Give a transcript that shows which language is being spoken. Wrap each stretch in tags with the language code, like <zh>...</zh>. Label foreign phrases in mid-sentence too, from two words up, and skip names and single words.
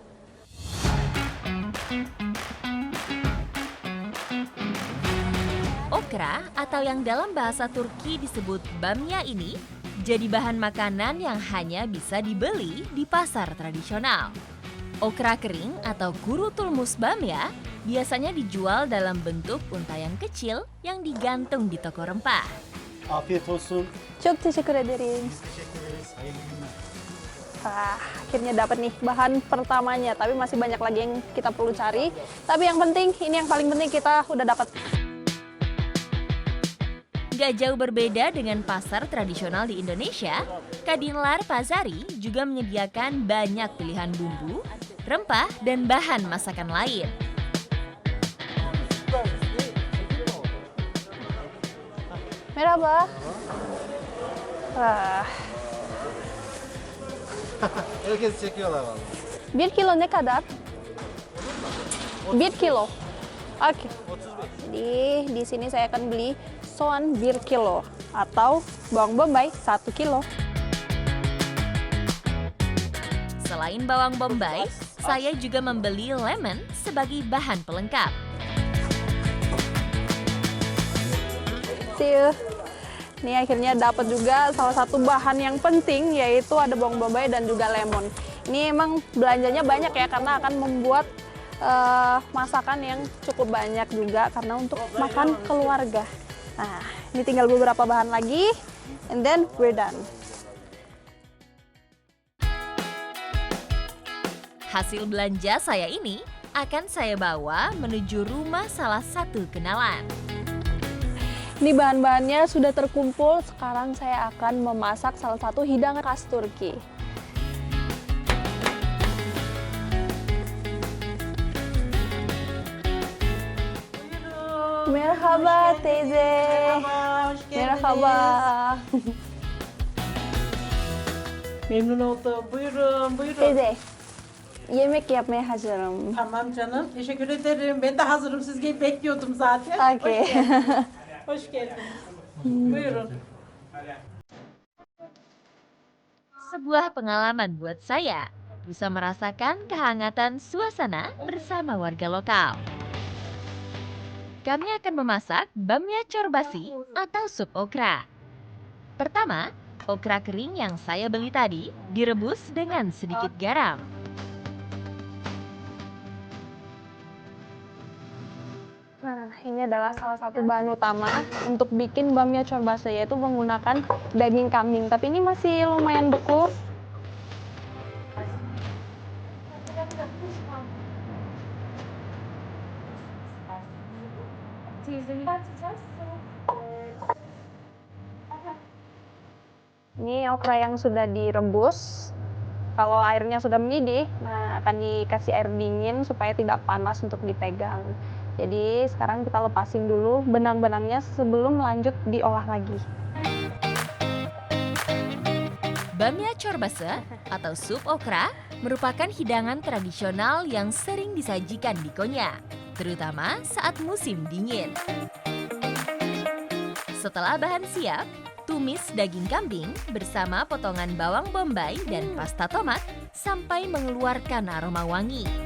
<id>Okra atau yang dalam bahasa Turki disebut bamya ini jadi bahan makanan yang hanya bisa dibeli di pasar tradisional. Okra kering atau</id> <tr>kurutulmuş bamya</tr> <id>biasanya dijual dalam bentuk untayan kecil yang digantung di toko rempah.</id> <tr>Afiyet olsun. Çok teşekkür ederim. Teşekkür ederiz. Hayırlı günler.</tr> <id>Akhirnya dapat nih bahan pertamanya, tapi masih banyak lagi yang kita perlu cari. Tapi yang penting, ini yang paling penting kita udah dapat. Gak jauh berbeda dengan pasar tradisional di Indonesia, Kadinlar Pasari juga menyediakan banyak pilihan bumbu, rempah, dan bahan masakan lain.</id> <tr>Merhaba. Herkes çekiyorlar valla. 1 kilo ne kadar? 1 kilo.</tr> <id>Oke. Jadi di sini saya akan beli soan 1 kilo atau bawang bombay 1 kilo. Selain bawang bombay, saya juga membeli lemon sebagai bahan pelengkap.</id> <en>See you.</en> <id>Ini akhirnya dapat juga salah satu bahan yang penting, yaitu ada bawang bombay dan juga lemon. Ini emang belanjanya banyak ya, karena akan membuat masakan yang cukup banyak juga, karena untuk makan keluarga. Nah, ini tinggal beberapa bahan lagi,</id> <en>and then we're done.</en> <id>Hasil belanja saya ini akan saya bawa menuju rumah salah satu kenalan. Ini bahan-bahannya sudah terkumpul, sekarang saya akan memasak salah satu hidangan khas Turki.</id> <tr>Merhaba teyze. Merhaba, hoş geldiniz. Merhaba. Memnun oldum. Buyurun, buyurun. Teyze, yemek yapmaya hazırım. Tamam canım, teşekkür ederim. Ben de hazırım. Siz gelip bekliyordum zaten. Oke. Hoş geldiniz. Hoş geldiniz. Buyurun.</tr> <id>Sebuah pengalaman buat saya, bisa merasakan kehangatan suasana bersama warga lokal. Kami akan memasak</id> <tr>bamya çorbasi</tr> <id>atau sup okra. Pertama, okra kering yang saya beli tadi direbus dengan sedikit garam. Nah, ini adalah salah satu bahan utama untuk bikin</id> <tr>bamya çorbası,</tr> <id>yaitu menggunakan daging kambing. Tapi ini masih lumayan beku. Ini okra yang sudah direbus. Kalau airnya sudah mendidih, nah akan dikasih air dingin supaya tidak panas untuk dipegang. Jadi sekarang kita lepasin dulu benang-benangnya sebelum lanjut diolah lagi.</id> <tr>Bamya çorbası</tr> <id>atau sup okra merupakan hidangan tradisional yang sering disajikan di Konya, terutama saat musim dingin. Setelah bahan siap, tumis daging kambing bersama potongan bawang bombay dan pasta tomat sampai mengeluarkan aroma wangi.</id>